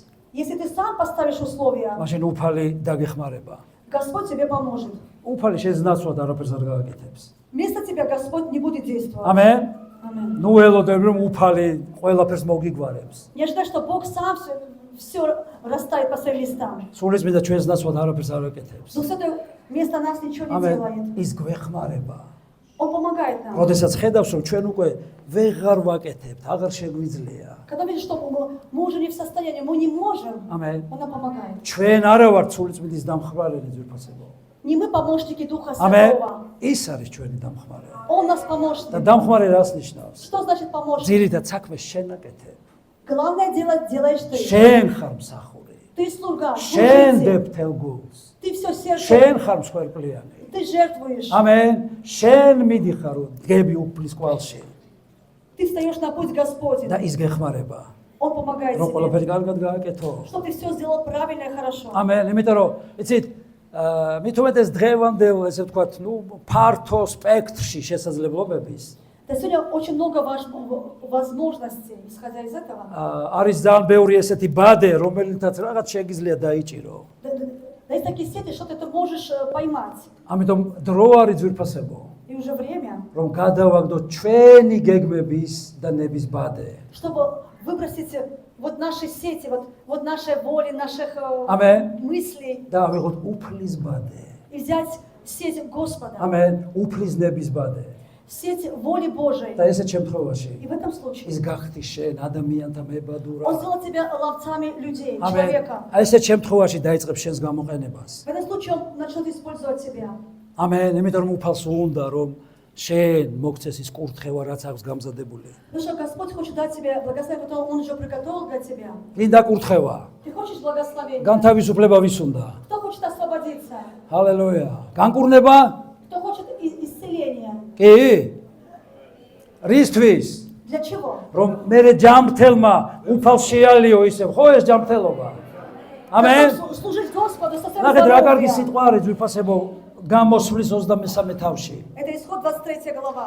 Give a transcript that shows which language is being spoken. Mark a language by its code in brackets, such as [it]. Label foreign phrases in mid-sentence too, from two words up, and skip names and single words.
[ru] Если ты сам поставишь условия, [ka] მაშინ უფალი დაგეხმარება. [ru] Господь тебе поможет. [ka] უფალი შენს ნაცვლად არაფერს არ გააკეთებს. [ru] Вместо тебя Господь не будет действовать. [ka] ამენ. [ru] Аминь. [ka] ნუ ელოდებ რომ უფალი ყველაფერს მოგიგვარებს. [ru] Я ждаю, что Бог сам все расставит по своим местам. [ka] სულის მინდა ჩვენს ნაცვლად არაფერს არ აკეთებს. [ru] Но с этого вместо нас ничего не [ka] ამენ. [ru] делает. [ka] ის გვეხმარება. [ru] Он помогает нам. [ka] როდესაც ხედავს რომ ჩვენ უკვე ვეღარ ვაკეთებთ, აღარ შეგვიძლია. [ru] Когда видишь, что мы уже не в состоянии, мы не можем, [ka] ამენ. [ru] Он нам помогает. [ka] ჩვენ არა ვართ სულიწმიდის დამხმარელი ძვირფასებო. [ru] Не мы помощники Духа [ka] ამენ. [ru] Святого. [ka] ის არის ჩვენი დამხმარე. [ru] Он нас [ka] და [ru] помощник. [ka] დამხმარე რას ნიშნავს? [ru] Что значит помощник? [ka] ძირითად საქმეს შენ აკეთებ. [ru] Главное дело делаешь ты. [ka] შენ ხარ მსახური. [ru] Ты слуга, [ka] შენ [ru] служитель. [ka] დებ თელ გულს. [ru] Ты все сердце, [ka] შენ ხარ მსხვერპლიანი. [ru] ты жертвуешь. [ka] ამენ. შენ მიდიხარ დგები უფლის კვალში [ru] Ты встаешь на путь [ka] და [ru] Господень. [ka] ის გეხმარება. [ru] Он помогает [ka] რომ [ru] тебе. [ka] ყველაფერი კარგად გააკეთო. [ru] Что ты все сделал правильно и хорошо. [ka] ამენ. იმიტომ რომ იცით, მით უმეტეს დღევანდელ, ესე ვთქვათ, ფართო სპექტრში შესაძლებლობების [ru] Да сегодня очень много возможностей, исходя из этого. [ka] არის ძალიან ბევრი ესეთი ბადე, რომელთაც რაღაც შეგიძლია დაიჭირო. [ru] Да есть такие сети, что ты можешь поймать. [ka] ამიტომ დრო არის ძვირფასებო, [ru] И уже время, [ka] რომ გადავაგდოთ ჩვენი გეგმების და ნების ბადე. [ru] чтобы выбросить вот наши сети, вот наши воли, наших Аминь. мыслей [ka] და ავიღოთ უფლის ბადე. [ru] и взять сеть Господа, [ka] ამენ. უფლის ნების ბადე. [ru] сеть воли Божией. [ka] და ესეთ შემთხვევაში [ru] И в этом случае [ka] ის გახდი შენ ადამიანთა მებადურა. [ru] Он сделал тебя ловцами людей, [ka] ამენ. [ru] человека. [ka] ესეთ შემთხვევაში დაიწყებს შენს გამოყენებას. [ru] В этом случае Он начнет использовать тебя. [ka] ამენ. იმიტომ რომ უფალს უნდა რომ შენ მოგცეს ის კურთხევა, რაც აქვს გამზადებული. [ru] Потому что Господь хочет дать тебе благословение, которое Он уже приготовил для тебя. [ka] გინდა კურთხევა. [ru] Ты хочешь благословения? [ka] განთავისუფლება ვის უნდა? [ru] Кто хочет освободиться? [ka] ჰალელუია. განკურნება? [ru] Кто хочет исцеления? [ka] კი? რისთვის? [ru] Для чего? [ka] რომ მე ჯამრთელმა უფალს შეალიო ისე, ხო ეს ჯამრთელობა? ამენ. [ru] Чтобы служить Господу со своим [ka] ნახეთ რა კარგი [ru] здоровьем. [ka] სიტყვა არის ძვირფასებო გამოსვლის 23 თავში. [ru] Это исход 23 глава.